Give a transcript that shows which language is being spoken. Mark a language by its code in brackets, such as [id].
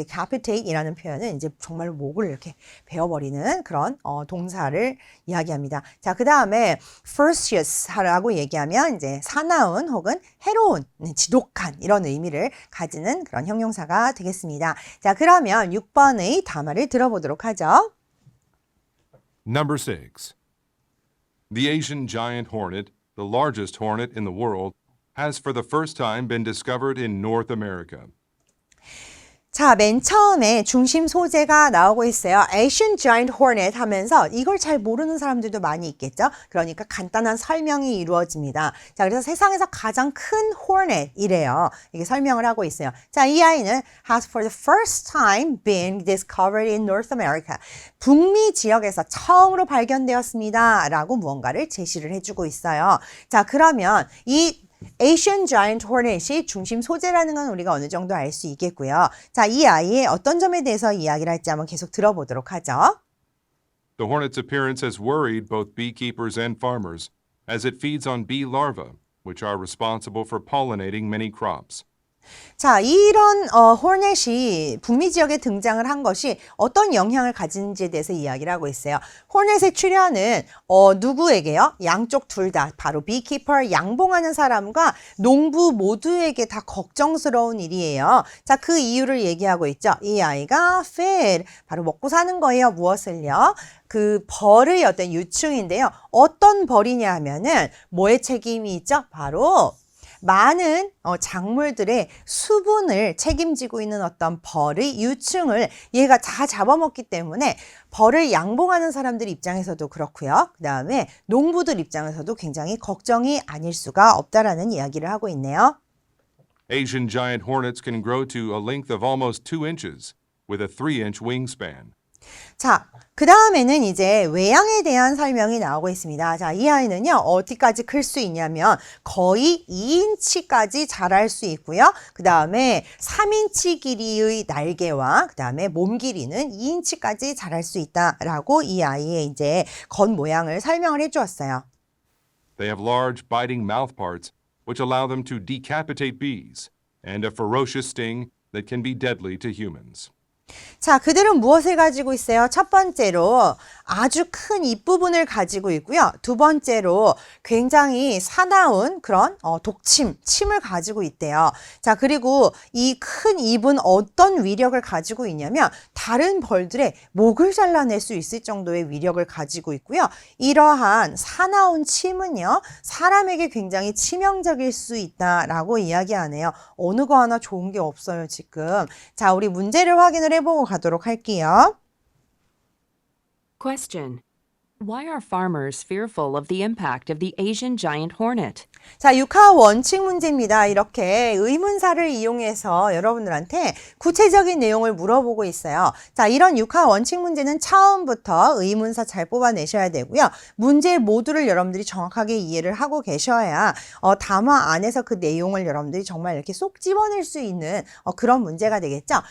[ko] decapitate 이라는 표현은 이제 정말 목을 이렇게 베어버리는 그런 동사를 이야기합니다. 자, 그 다음에 ferocious 라고 얘기하면 이제 사나운 혹은 해로운, 지독한 이런 의미를 가지는 그런 형용사가 되겠습니다. 자, 그러면 6번의 담화를 들어보도록 하죠. [en] Number 6. The Asian giant hornet, the largest hornet in the world, has for the first time been discovered in North America. [ko] 자, 맨 처음에 중심 소재가 나오고 있어요. Asian Giant Hornet 하면서 이걸 잘 모르는 사람들도 많이 있겠죠. 그러니까 간단한 설명이 이루어집니다. 자, 그래서 세상에서 가장 큰 Hornet이래요. 이게 설명을 하고 있어요. 자, 이 아이는 [en] has for the first time been discovered in North America. [ko] 북미 지역에서 처음으로 발견되었습니다. 라고 무언가를 제시를 해주고 있어요. 자, 그러면 이 Asian Giant Hornet이 중심 소재라는 건 우리가 어느 정도 알 수 있겠고요. 자, 이 아이의 어떤 점에 대해서 이야기를 할지 한번 계속 들어보도록 하죠. [en] The hornet's appearance has worried both beekeepers and farmers, as it feeds on bee larvae, which are responsible for pollinating many crops. [ko] 자, 이런 호넷이 북미 지역에 등장을 한 것이 어떤 영향을 가지는지에 대해서 이야기를 하고 있어요. 호넷의 출현은 누구에게요? 양쪽 둘 다 바로 beekeeper, 양봉하는 사람과 농부 모두에게 다 걱정스러운 일이에요. 자, 그 이유를 얘기하고 있죠. 이 아이가 fed, 바로 먹고 사는 거예요. 무엇을요? 그 벌의 어떤 유충인데요. 어떤 벌이냐 하면은 뭐의 책임이 있죠? 바로 많은 작물들의 수분을 책임지고 있는 어떤 벌의 유충을 얘가 다 잡아먹기 때문에 벌을 양봉하는 사람들 입장에서도 그렇고요. 그 다음에 농부들 입장에서도 굉장히 걱정이 아닐 수가 없다라는 이야기를 하고 있네요. [en] Asian giant hornets can grow to a length of almost 2 inches, with a 3-inch wingspan. [ko] 자, 그 다음에는 이제 외양에 대한 설명이 나오고 있습니다. 자, 이 아이는요, 어디까지 클 수 있냐면 거의 2인치까지 자랄 수 있고요. 그 다음에 3인치 길이의 날개와 그 다음에 몸 길이는 2인치까지 자랄 수 있다라고 이 아이의 이제 겉 모양을 설명을 해주었어요. [en] They have large biting mouthparts, which allow them to decapitate bees, and a ferocious sting that can be deadly to humans. [ko] 자, 그들은 무엇을 가지고 있어요? 첫 번째로 아주 큰 입부분을 가지고 있고요. 두 번째로 굉장히 사나운 그런 침을 가지고 있대요. 자, 그리고 이 큰 입은 어떤 위력을 가지고 있냐면 다른 벌들의 목을 잘라낼 수 있을 정도의 위력을 가지고 있고요. 이러한 사나운 침은요, 사람에게 굉장히 치명적일 수 있다라고 이야기하네요. 어느 거 하나 좋은 게 없어요, 지금. 자, 우리 문제를 확인을 해보고 가도록 할게요. [en] Question. Why are farmers fearful of the impact of the Asian giant hornet? [ko] 자, 육하 원칙 문제입니다. 이렇게 의문사를 이용해서 여러분들한테 구체적인 내용을 물어보고 있어요. 자, 이런 육하 원칙 문제는 처음부터 의문사 잘 뽑아내셔야 되고요. 문제 모두를 여러분들이 정확하게 이해를 하고 계셔야 담화 안에서 그 내용을 여러분들이 정말 이렇게 쏙 집어낼 수 있는 그런 문제가 되겠죠.